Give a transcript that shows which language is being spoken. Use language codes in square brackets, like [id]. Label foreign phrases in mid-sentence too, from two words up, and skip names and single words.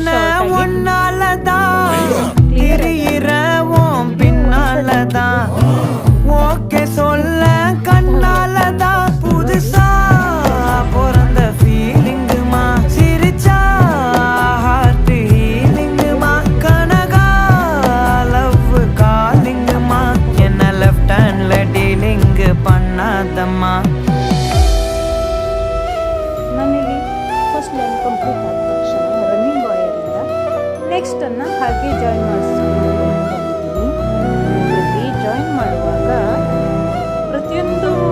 [ta] ஒன்னாலதான் திரியிற உன் பின்னாலதான் ஓகே சொல்ல கண்ணாலதான் புதுசா பிறந்த ஃபீலிங்குமா சிரிச்சா [en] heart healingumaa [ta] கனகா [en] love callingumaa [ta] என்ன [en] left handla [ta] டீலிங் பண்ணாதம்மா [kn] ನಾನಿಲ್ಲಿ [en] first line complete [kn] ಆದ ತಕ್ಷಣ [en] running wireinda nextannu [kn] ಹಾಗೆ ಜಾಯಿನ್ ಮಾಡಿಸ್ಕೊಂಡು ಜಾಯಿನ್ ಮಾಡುವಾಗ ಪ್ರತಿಯೊಂದು